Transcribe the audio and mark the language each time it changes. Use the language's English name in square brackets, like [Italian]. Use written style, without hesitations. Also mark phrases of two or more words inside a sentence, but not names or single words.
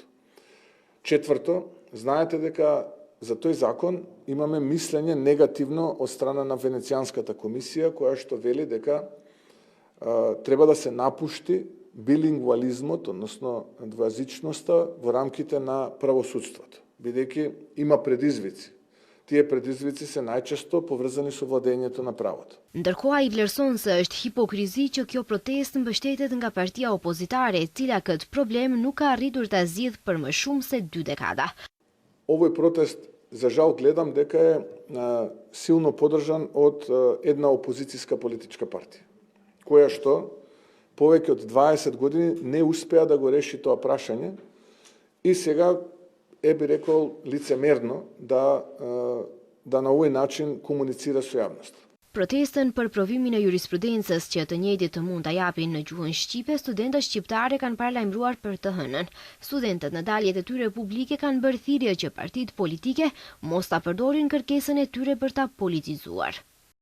[Macedonian] Четврто, знаете дека за тој закон имаме мислење негативно од страна на Венецијанската комисија, која што вели дека треба да се напушти билингвализмот, односно двојазичноста во рамките на правосудството, бидејќи има предизвици. Тие предизвици се најчесто поврзани со владењето на правото. [Albanian] Ndërkohë ai vlerëson se është hipokrizi që kjo protestë mbështetet nga partia opozitare, e cila këtë problem nuk ka arritur ta zgjidhë për më shumë se 2 dekada. [Macedonian] Овој протест, за жал, гледам дека е силно поддржан од една опозицијска политичка партија, која што повеќе од 20 години не успеа да го реши тоа прашање и сега би рекол лицемерно да на овој начин комуницира со јавноста. [Albanian] Protestën për provimin e jurisprudencës që të njëjtit të mund ta japin në gjuhën shqipe, studentët shqiptare kanë paralajmëruar për të hënën. Studentët në daljet e tyre publike kanë bërë thirrje që partitë politike mos ta përdorin kërkesën e tyre për ta politizuar.